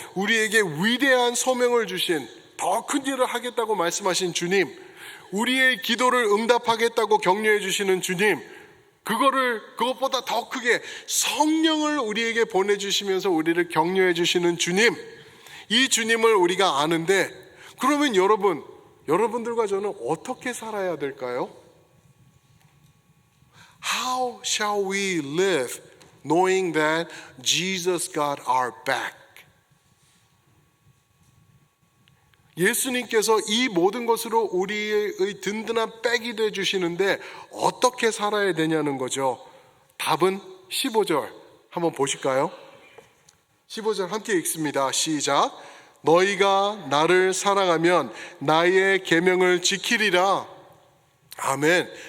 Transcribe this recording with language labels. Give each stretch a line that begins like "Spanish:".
Korean: 우리에게 위대한 소명을 주신, 더 큰 일을 하겠다고 말씀하신 주님, 우리의 기도를 응답하겠다고 격려해 주시는 주님, 그것보다 더 크게 성령을 우리에게 보내주시면서 우리를 격려해 주시는 주님, 이 주님을 우리가 아는데, 그러면 여러분들과 저는 어떻게 살아야 될까요?
English: How shall we live knowing that Jesus got our back?
Korean: 예수님께서 이 모든 것으로 우리의 든든한 백이 되어 주시는데 어떻게 살아야 되냐는 거죠. 답은 15절 한번 보실까요? 15절 함께 읽습니다. 시작. 너희가 나를 사랑하면 나의 계명을 지키리라. 아멘.